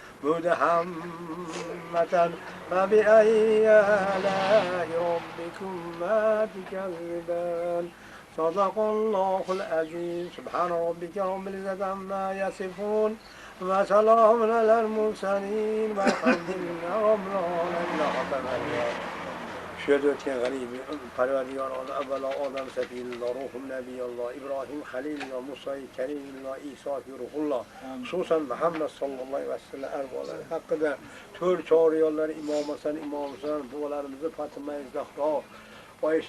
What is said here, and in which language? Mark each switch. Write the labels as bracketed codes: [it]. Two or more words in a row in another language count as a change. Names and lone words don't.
[ar] مدحمتان فبأي آلاء ربكما تكذبان صدق الله العظيم سبحان ربك رب العزة عما يصفون وسلام على المرسلين والحمد لله رب العالمين. [uz] شهد o'tgan g'arib Parvardigor avvalo odam safiyulloh ruhul nabiyulloh Ibrohim xalilulloh Muso karimulloh Iso ruhulloh xususan Muhammad [ar] صلى الله عليه وسلم [uz] arvolari haqida to'rt choriyonlar imom Hasan buvalarimizni Fatima Zahro Oysha